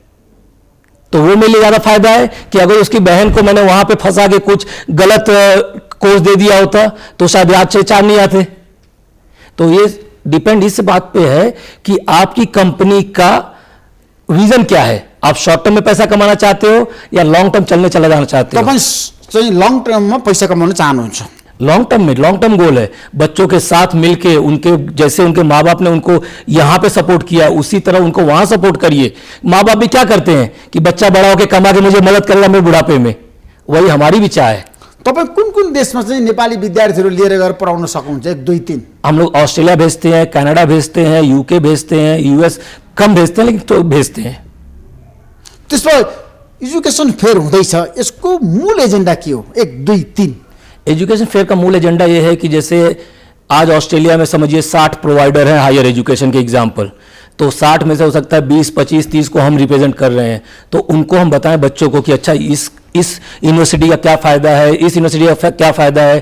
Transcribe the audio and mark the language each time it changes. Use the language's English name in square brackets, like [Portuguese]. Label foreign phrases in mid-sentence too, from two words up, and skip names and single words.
[Hindi] तो वो मेरे लिए ज्यादा फायदा है कि अगर उसकी बहन को मैंने वहां पे फंसा के कुछ गलत कोर्स दे दिया होता तो शायद आज से 4 नहीं आते। तो ये डिपेंड इस बात पे है कि आपकी कंपनी का विजन क्या है। आप [English] short term [Hindi] में पैसा कमाना चाहते हो या [English] long term [Hindi] चलने जाना चाहते हो? [Nepali] तपाईँ [English] long term [Nepali] में पैसा कमाउन चाहनुहुन्छ? [English] long term [Hindi] में, [English] long term goal [Hindi] है। बच्चों के साथ मिलके, उनके जैसे उनके माँ बाप ने उनको यहाँ पे सपोर्ट किया उसी तरह उनको वहां सपोर्ट करिए। माँ बाप भी क्या करते हैं कि बच्चा बड़ा होकर कमा के मुझे मदद करेगा मेरे बुढ़ापे में, वही हमारी भी चाह है। [Nepali] तपाईँ कुन देशमा चाहिँ नेपाली विद्यार्थीहरू लिएर गएर पढाउन सक्नुहुन्छ? 1, 2, 3? [Hindi] हम लोग ऑस्ट्रेलिया भेजते हैं, कनाडा भेजते हैं, यूके भेजते हैं, यूएस कम भेजते हैं लेकिन तो भेजते हैं। [Nepali] त्यसमा [English] education fair [Nepali] हुँदैछ, यसको मूल एजेंडा के हो? 1, 2, 3? [English] education fair [Hindi] का मूल एजेंडा यह है कि जैसे आज ऑस्ट्रेलिया में समझिए 60 प्रोवाइडर हैं [English] higher education [Hindi] के एग्जाम्पल, तो 60 में से हो सकता है 20, 25, 30 को हम रिप्रेजेंट कर रहे हैं। तो उनको हम बताएं बच्चों को कि अच्छा इस यूनिवर्सिटी का क्या फ़ायदा है, इस यूनिवर्सिटी का क्या फ़ायदा है।